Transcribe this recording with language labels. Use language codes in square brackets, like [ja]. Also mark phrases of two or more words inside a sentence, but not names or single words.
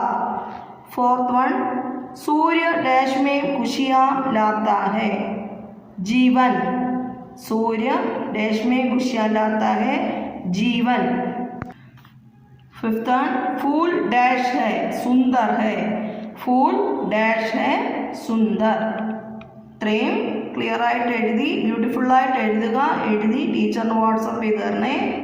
[en] fourth one, [hi] सूर्य डैश में खुशियाँ लाता है? जीवन. सूर्य डैश में खुशियाँ लाता है? जीवन. [en] fifth one, [hi] फूल डैश है? सुंदर है. फूल डैश है? सुंदर. [ml] ഇത്രയും ക്ലിയർ ആയിട്ട് എഴുതി ബ്യൂട്ടിഫുൾ ആയിട്ട് എഴുതുക. എഴുതി ടീച്ചറിന് വാട്സപ്പ് ചെയ്ത് തരണേ.